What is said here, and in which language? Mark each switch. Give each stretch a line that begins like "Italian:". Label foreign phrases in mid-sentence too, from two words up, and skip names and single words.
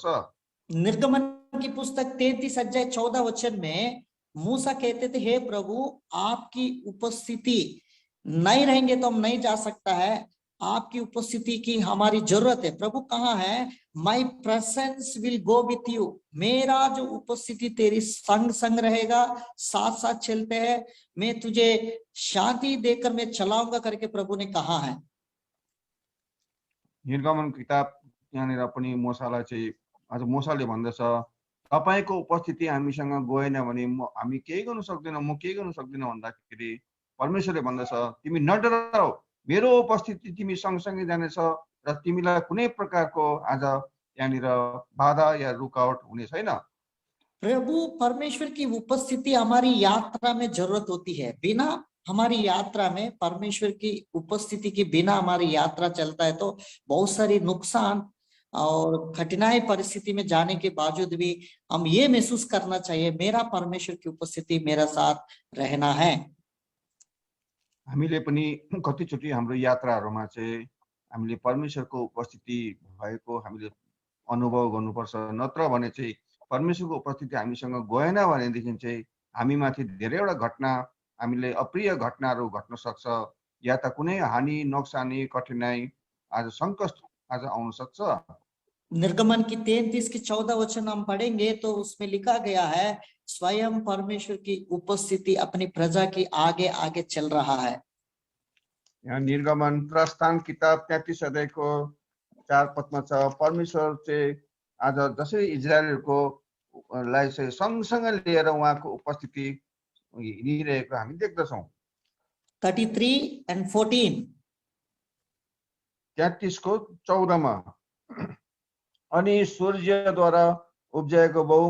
Hindi: निर्गमन की पुस्तक 33 अध्याय 14 वचन में मूसा कहते थे, हे प्रभु आपकी उपस्थिति नहीं रहेंगे तो हम नहीं जा सकता है, आपकी उपस्थिति की हमारी जरूरत है। प्रभु कहाँ है?
English: My presence will go with you,
Hindi: मेरा जो उपस्थिति तेरी संग संग रहेगा, साथ साथ चलते हैं, मैं तुझे शांति देकर मैं चलाऊंगा करके प्रभु ने कहा है।
Nepali: निर्गमन किताब यहाँनिर पनि मूसालाई चाहिँ आज मूसाले भन्दछ, तपाईको उपस्थिति हामीसँग गएन भने हामी केही गर्न सक्दैनौँ, म केही गर्न सक्दिनँ भन्दाखेरि परमेश्वरले भन्दछ, तिमी नडराऊ, मेरो उपस्थिति तिमी सँगसँगै जानेछ र तिमीलाई कुनै प्रकारको आज यहाँनिर बाधा या रुकावट हुने छैन।
Hindi: प्रभु परमेश्वर की उपस्थिति हमारी यात्रा में जरूरत होती है। बिना हमारी यात्रा में परमेश्वर की उपस्थिति के बिना हमारी यात्रा चलता है तो बहुत सारी नुकसान और कठिनाई परिस्थिति में जाने के बावजूद भी हम ये महसूस करना चाहिए मेरा परमेश्वर की उपस्थिति मेरा साथ रहना है।
Nepali: हामीले पनि कतिचोटि हाम्रो यात्राहरूमा चाहिँ हामीले परमेश्वरको उपस्थिति भएको हामीले अनुभव गर्नुपर्छ, नत्र भने चाहिँ परमेश्वरको उपस्थिति हामीसँग गएन भनेदेखि चाहिँ हामीमाथि धेरैवटा घटना, हामीले अप्रिय घटनाहरू घट्न सक्छ, या त कुनै हानि, नोक्सानी, कठिनाई, आज सङ्कट आज आउन सक्छ।
Hindi: निर्गमन की 33 की 14 वचन हम पढ़ेंगे तो उसमें लिखा गया है, स्वयं परमेश्वर की उपस्थिति अपनी प्रजा की आगे आगे चल रहा है।
Nepali: यहाँ निर्गमन प्रस्थान किताब 33 अध्यायको 4 पदमा छ, परमेश्वर चाहिँ आज जसरी इजरायलहरूको लाई चाहिँ सँगसँगै लिएर उहाँको उपस्थिति हिँडिरहेको हामी देख्दछौँ।
English: 33 and 14
Nepali: 33 को 14 मा, अनि सूर्यद्वारा उब्जाएको